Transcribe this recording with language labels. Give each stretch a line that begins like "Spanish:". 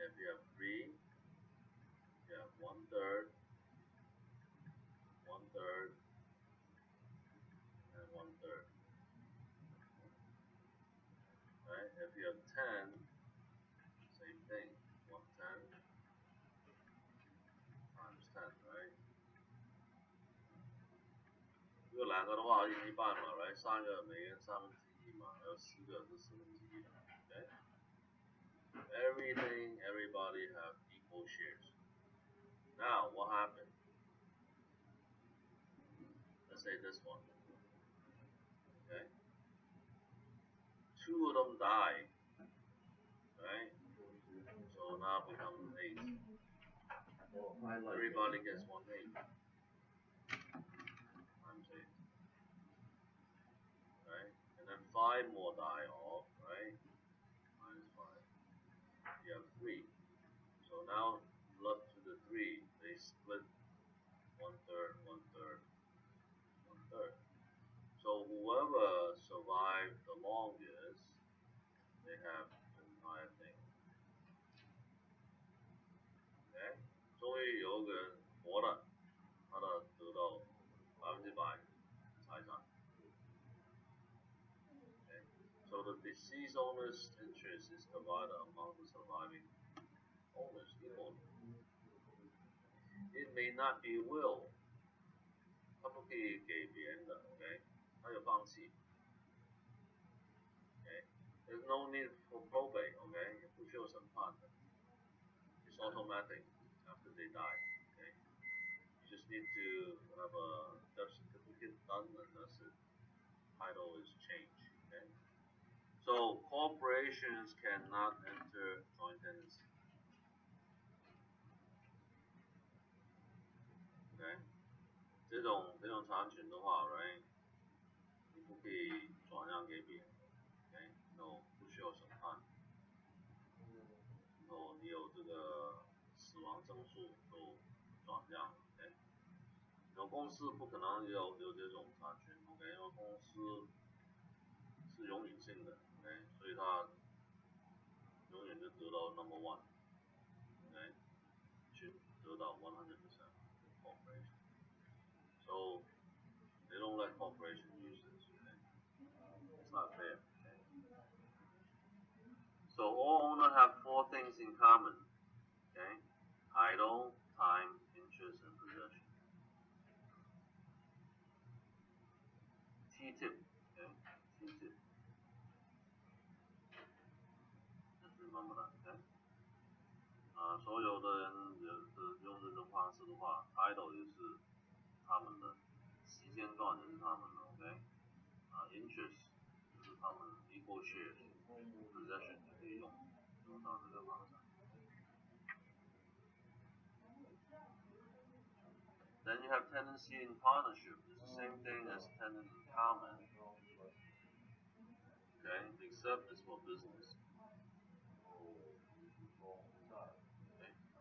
English: If you have three, you have one third, and one third, right? If you have 10, same thing, 110 times 10, right?
Chinese: 如果两个的话，一半嘛，right？ 三个每个人1/3嘛，还有4个是1/4的，okay?
English: Everything, everybody have equal shares. Now, what happened? Let's say this one, okay? Two of them die, right? So now it becomes 8. Everybody gets 1/8 times 8, right? And then 5 more die off, right? Minus 5. You have 3. So now left to the 3, they split 1/3, 1/3, 1/3. So whoever survived the longest, they have the entire thing. Okay?
Chinese: 终于有个人活了，他的得到100%财产。
English: Okay? So the deceased owner's interest is divided among the surviving owners equally. It may not be will.
Chinese: 他不可以给别人的 ，OK？他有放弃 ，OK？
English: There's no need for probate, OK？
Chinese: 也不需要审判的
English: ，It's automatic after they die, OK？ You just need to have a death certificate done and that's it. Title is changed, OK? So corporations cannot enter joint tenancy, OK？
Chinese: 这种产权的话 ，right？ 你不可以转让给别人 ，OK？No， 不需要审判。然后你有这个死亡证书就转让 ，OK？有公司不可能有这种产权 ，OK？ 因为公司是永远性的 ，OK？所以它永远就得到 number one，OK？去得到100% corporation。
English: So they don't let corporation use this, okay? It's not fair, okay? So all owners have 4 things in common, okay? Title, time, interest, and possession. T-tip, okay? T-tip. Just remember that, okay?
Chinese: 所有的人用这种方式的话 ，title 也是他们的，时间段也是他们的 ，OK？ interest 就是他们 equal shares，possession 也可以用到这个方式。
English: Then you have tenancy in partnership. It's the same thing as tenant in common. Okay, except it's for business. Okay.